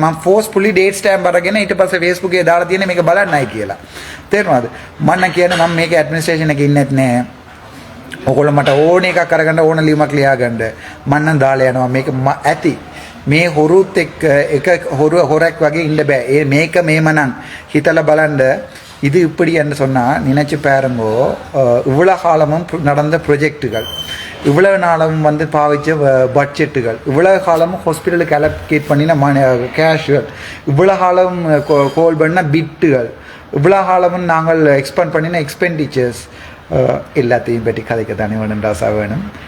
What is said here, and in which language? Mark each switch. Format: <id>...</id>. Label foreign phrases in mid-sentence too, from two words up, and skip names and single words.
<si>මම</si> <en>forcefully date stamp</en> <si>අරගෙන ඊට පස්සේ Facebook එකේ දාලා තියෙන්නේ මේක බලන්නයි කියලා. තේරුණාද? මම නම් කියන්නේ මම මේක ඇඩ්මිනිස්ට්‍රේෂන් එකේ ඉන්නෙත් නැහැ. ඔගොල්ලෝ මට ඕන එකක් අරගන්න ඕන ලියුමක් ලියාගන්න මම නම් දාලා යනවා. මේක ඇති මේ හොරුත් එක්ක එක හොරක් වගේ ඉන්න බෑ. මේක මේමනම් හිතලා බලන්න.</si> <ta>இது இப்படின்னு சொன்னால் நினச்சி பாருங்கோ. இவ்வளோ காலமும் நடந்த ப்ரொஜெக்டுகள் இவ்வளவு நாளும் வந்து பாவிச்ச பட்ஜெட்டுகள் இவ்வளவு காலமும் ஹாஸ்பிட்டலுக்கு அலோகேட் பண்ணின கேஷுகள் இவ்வளோ காலம் கோல் பண்ண பிட்டுகள் இவ்வளோ காலமும் நாங்கள் எக்ஸ்பெண்ட் பண்ணின எக்ஸ்பெண்டிச்சர்ஸ் எல்லாத்தையும் பற்றி கதைக்க தானே வேணும் ராசா வேணும்.</ta>